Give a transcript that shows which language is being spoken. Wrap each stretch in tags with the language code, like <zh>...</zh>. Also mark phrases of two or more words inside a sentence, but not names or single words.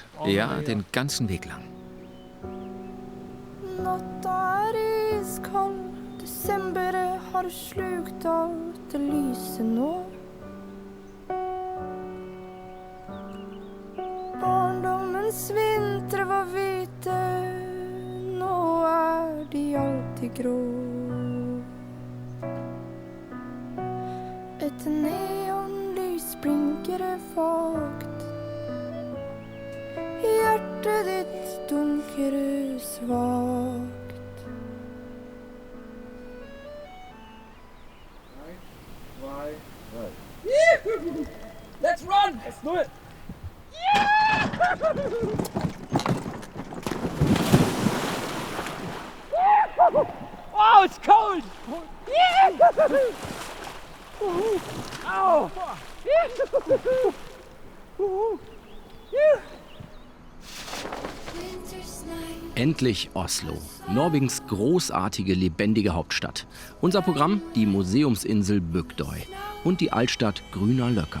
<de>Ja, den ganzen Weg lang.</de> <no>Natta er iskald, desember har slukt alt det lyse nå. Barndommens vintre var hvite, nå er de alltid grå. Et neonlys blinker vagt, hjertet ditt dunker svagt.</no> <en>Let's run! Let's do it! Oh, it's cold! Ow!</en> <de>Endlich Oslo, Norwegens großartige, lebendige Hauptstadt. Unser Programm, die Museumsinsel Bygdøy und die Altstadt Grüner Løkka.</de>